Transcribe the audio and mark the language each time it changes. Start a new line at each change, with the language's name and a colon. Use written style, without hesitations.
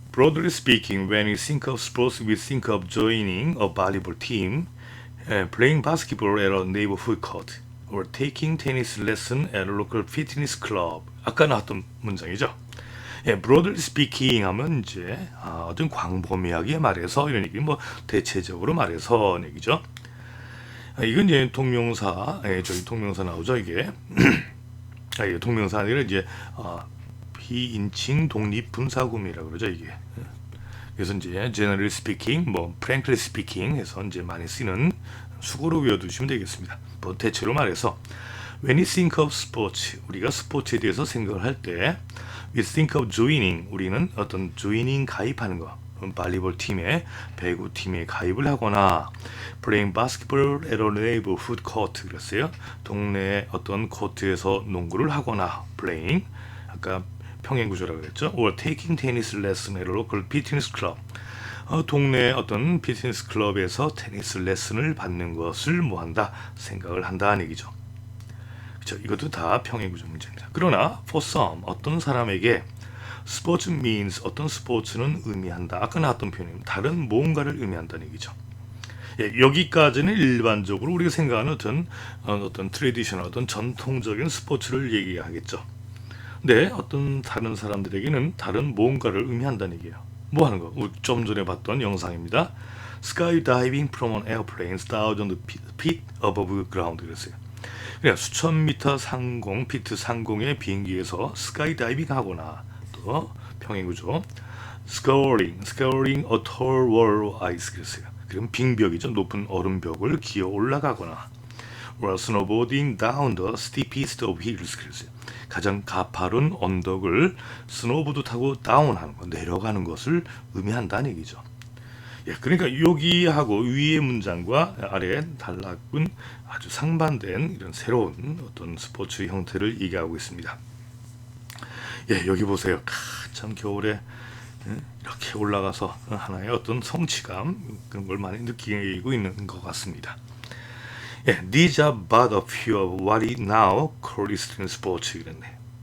English: Broadly speaking, when we think of sports, we think of joining a volleyball team, playing basketball at a neighborhood court, or taking tennis lesson at a local fitness club.
Korean: 아까 나왔던 문장이죠. 예,
English: broadly speaking
Korean: 하면 이제 어떤 광범위하게 말해서 이런 얘기, 뭐 대체적으로 말해서 얘기죠. 이건 이제 동명사, 저기 동명사 나오죠 이게. 이게 동명사 아니라 이제 비인칭 독립 분사구문이라고 그러죠 이게. 그래서 이제
English: generally speaking,
Korean: 뭐
English: frankly speaking
Korean: 해서 이제 많이 쓰는 수고로 외워두시면 되겠습니다. 뭐 대체로 말해서
English: when we think of sports,
Korean: 우리가 스포츠에 대해서 생각을 할 때
English: we think of joining,
Korean: 우리는 어떤 joining 가입하는 거, 발리볼 팀에 배구 팀에 가입을 하거나
English: playing basketball at a neighborhood court
Korean: 그랬어요. 동네 어떤 코트에서 농구를 하거나 playing 아까 평행 구조라고 그랬죠.
English: or taking tennis lesson at a local fitness club.
Korean: 동네 어떤 피트니스 클럽에서 테니스 레슨을 받는 것을 뭐한다 생각을 한다는 얘기죠. 그렇죠? 이것도 다 평행 구조 문제입니다. 그러나
English: for some
Korean: 어떤 사람에게 스포츠
English: means
Korean: 어떤 스포츠는 의미한다. 아까 나왔던 표현입니다. 다른 뭔가를 의미한다는 얘기죠. 예, 여기까지는 일반적으로 우리가 생각하는 어떤 트레디셔널 어떤 전통적인 스포츠를 얘기하겠죠. 근데 어떤 다른 사람들에게는 다른 뭔가를 의미한다는 얘기예요. 뭐 하는 거? 좀 전에 봤던 영상입니다.
English: Skydiving from an airplane thousands feet above ground
Korean: 그랬어요. 그냥 수천 미터 상공, 피트 상공의 비행기에서 스카이다이빙 하거나 또 평행구조
English: scaling a tall wall of ice
Korean: 그랬어요. 그럼 빙벽이죠. 높은 얼음벽을 기어 올라가거나
English: or snowboarding down the steepest of hills
Korean: 그랬어요. 가장 가파른 언덕을 스노보드 타고 다운하는 거, 내려가는 것을 의미한다는 얘기죠. 예, 그러니까 여기하고 위의 문장과 아래 단락은 아주 상반된 이런 새로운 어떤 스포츠 형태를 얘기하고 있습니다. 예, 여기 보세요. 참 겨울에 이렇게 올라가서 하나의 어떤 성취감 그런 걸 많이 느끼고 있는 것 같습니다.
English: 예, these are but a few of what is now called extreme sports
Korean: 이랬네.